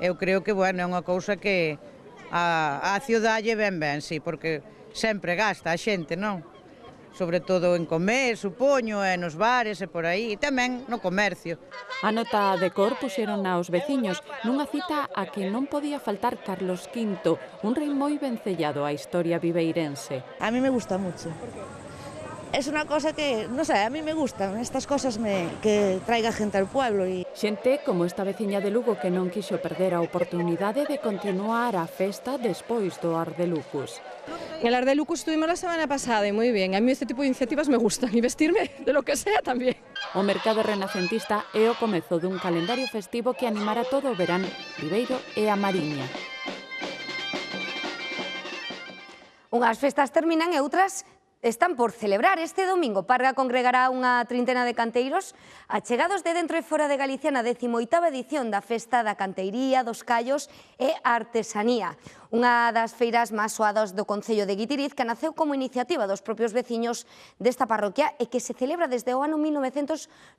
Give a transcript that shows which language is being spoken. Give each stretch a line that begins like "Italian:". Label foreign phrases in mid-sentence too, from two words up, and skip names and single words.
Galician: Eu creo que, bueno, é unha cousa que a cidade ven ben, sí, porque sempre gasta a xente, non? Sobre todo en comer, supoño, e nos bares e por aí, e tamén no comercio. A nota de cor puxeron aos veciños nunha cita a que non podía faltar Carlos V, un rei moi vencellado á historia viveirense.
Spanish: A mí me gusta mucho. Es una cosa que, no sé, a mí me gustan estas cosas que traiga gente al pueblo.
Galician: Xente como esta veciña de Lugo que non quixo perder a oportunidade de continuar a festa despois do Ardelucus.
Spanish: En el Ardelucus estuvimos la semana pasada y muy bien. A mí este tipo de iniciativas me gustan y vestirme de lo que sea también.
Galician: O Mercado Renacentista é o comezo dun calendario festivo que animará todo o verán Viveiro e a Mariña. Unhas festas terminan e outras están por celebrar. Este domingo Parga congregará unha trintena de canteiros achegados de dentro e fora de Galicia na 18ª edición da Festa da Canteiría, dos Callos e Artesanía, unha das feiras máis soadas do Concello de Guitiriz, que naceu como iniciativa dos propios veciños desta parroquia e que se celebra desde o ano 1994.